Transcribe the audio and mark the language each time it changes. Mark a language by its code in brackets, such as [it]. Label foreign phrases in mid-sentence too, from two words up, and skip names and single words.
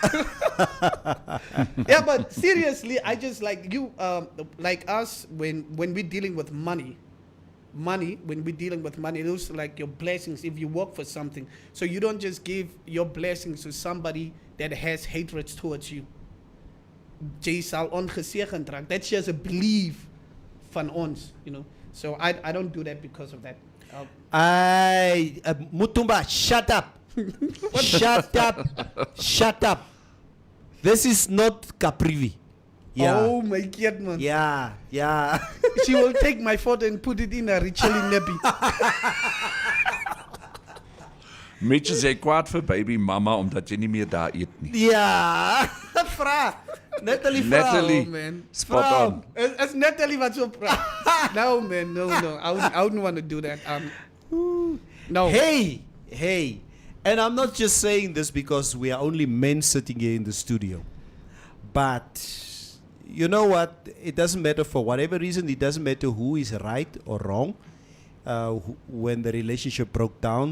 [en] yeah, but seriously, I just like you, like us when we're dealing with money, when we're dealing with money, those are like your blessings if you work for something. So you don't just give your blessings to somebody that has hatred towards you. [af] Jy sal ongesegend raak. [en] That's just a belief [af] van ons, [en] you know. So I don't do that because of that. Mutumba, shut up. Shut up. Shut up. This is not Caprivi. Yeah. Oh my God, man. Yeah. Yeah. She will take my photo and put it in a Richelli nappy. [af] Mitch is hy kwaad vir [en] baby mama [af] omdat jy nie meer daar eet nie. Ja. Vra. Natalie vra. Natalie, [en] Oh, man. spot [af] Vra. [en] on. It's Natalie what's so proud. No, man, no. I wouldn't want to do that. No. Hey. And I'm not just saying this because we are only men sitting here in the studio. But you know what? It doesn't matter for whatever reason. It doesn't matter who is right or wrong when the relationship broke down.